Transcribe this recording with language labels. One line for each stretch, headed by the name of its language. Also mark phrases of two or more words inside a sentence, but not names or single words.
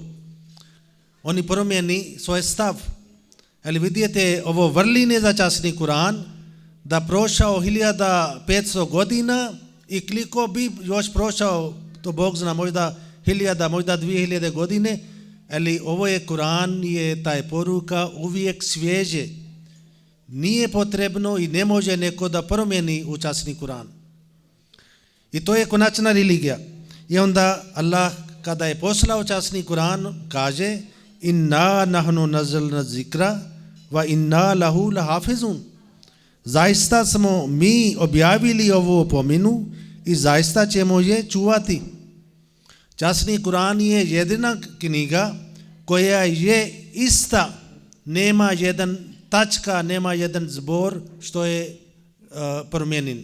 Bosnian: Oni promijeni svoj stav. Ali vidite ovo vrline za časni Kur'an, da prošao 1500 godina i koliko bi još prošao, to Bog zna, možda 1000, možda 2000 godine, ali ovo je Kur'an, je taj poruka uvijek svježe. Nije potrebno i ne može neko da promijeni u časni Kur'an. I to je konačna religija. I onda Allah kada je poslao časni Kur'an kaže
Arabic: إنا نحن نزلنا الذكر وإنا له لحافظون.
Bosnian: Zaista smo mi objavili ovu opomenu i zaista ćemo je čuvati. Časni Kur'an je jedina knjiga koja je ista, nema jedan tačka, nema jedan zbor što je promijenjen.